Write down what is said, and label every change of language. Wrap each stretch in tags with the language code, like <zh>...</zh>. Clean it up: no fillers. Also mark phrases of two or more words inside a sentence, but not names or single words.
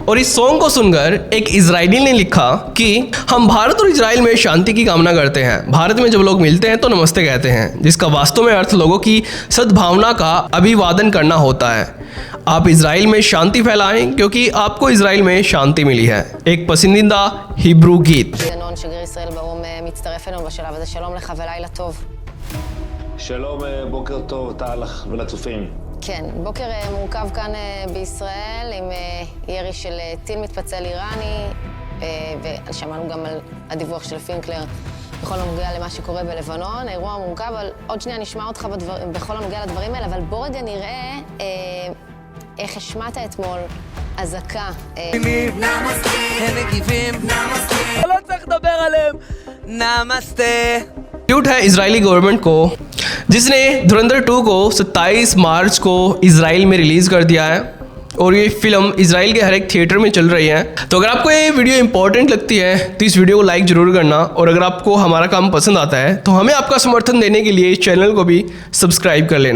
<hi>और इस सॉन्ग को सुनकर एक इजरायली ने लिखा कि हम भारत और इजराइल में शांति की कामना करते हैं। भारत में जब लोग मिलते हैं तो नमस्ते कहते हैं, जिसका वास्तव में अर्थ लोगों की सद्भावना का अभिवादन करना होता है। आप इजराइल में शांति फैलाएं, क्योंकि आपको इजराइल में शांति मिली है। एक पसंदीदा हिब्रू गीत।</hi> <he>דנון, שגריר ישראל באו"ם, מצטרף אלינו בשלב הזה. שלום לך ולילה טוב. שלום, בוקר טוב, טל ולצופים. כן, בוקר מורכב כאן בישראל עם ירי של טיל מתפצל איראני, ושמענו גם על הדיווח של פינקלר בכל הנוגע למה שקורה בלבנון. האירוע מורכב, אבל עוד שנייה נשמע אותך בכל הנוגע לדברים האלה, אבל בוא רגע נראה איך השמעת אתמול אזעקה. הם מגיבים. לא צריך לדבר עליהם. נמסטה.</he> <hi>ट्यूट है इजरायली गवर्नमेंट को, जिसने धुरंधर 2 को 27 मार्च को इजराइल में रिलीज कर दिया है, और ये फिल्म इजराइल के हर एक थिएटर में चल रही है। तो अगर आपको ये</hi> <en>video important</en> <hi>लगती है तो इस वीडियो को लाइक जरूर करना, और अगर आपको हमारा काम पसंद आता है तो हमें आपका समर्थन देने के लिए इस चैनल को भी सब्सक्राइब कर लेना।</hi>